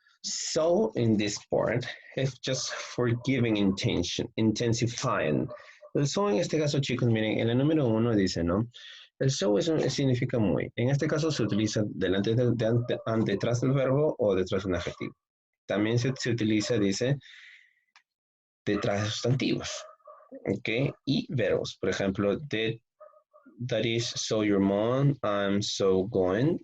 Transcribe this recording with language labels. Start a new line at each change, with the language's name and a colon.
English: So in this part es just for giving intention, intensifying.
Spanish: El so en este caso, chicos, miren, en el número 1 dice, ¿no? El so significa muy. En este caso se utiliza delante detrás del verbo o detrás de un adjetivo. También se utiliza, dice, detrás de sustantivos. ¿Ok? Y verbos. Por ejemplo,
English: that is so your mom, I'm so going.